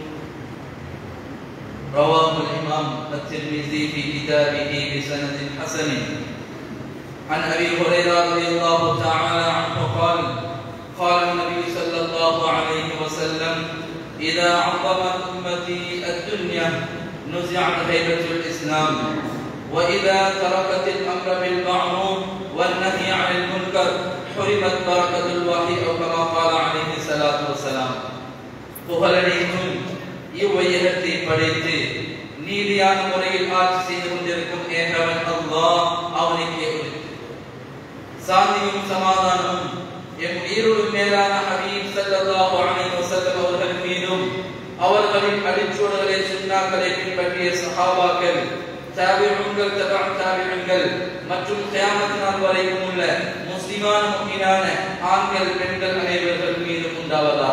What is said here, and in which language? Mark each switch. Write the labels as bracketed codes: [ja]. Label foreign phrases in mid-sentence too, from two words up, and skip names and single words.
[ar] رواه الإمام الترمذي في كتابه بسند حسن عن أبي هريرة رضي الله تعالى عنه قال قال النبي صلى الله عليه وسلم إذا عظمت أمتي الدنيا نزعت هيبة الإسلام وإذا تركت الأمر بالمعروف والنهي عن المنكر حرمت بركة الوحي أو كما قال عليه الصلاة والسلام. [ta] புகழனைத்தும் இவ்வையகத்தை படைத்து நீதியான முறையில் ஆட்சி செய்து கொண்டிருக்கும் ஏகவன் அல்லாஹ் அவனுக்கே உரித்து. சாந்தியும் சமாதானமும் எம் ஈரோடு மேலான ஹபீப் [ar] صلى الله عليه وسلم [ta] அவர்கள் மீதும் அவர்களின் அடிச்சுவடுகளை சுன்னாக்களை பின்பற்றிய சஹாபாக்கள் தாபிஊன்கள் தாபிஊன்கள் மற்றும் கியாமத் நாள் வரைக்கும் உள்ள முஸ்லிமான முஃமினான ஆண்கள் பெண்கள் அனைவர்கள் மீதும் உண்டாவதாக.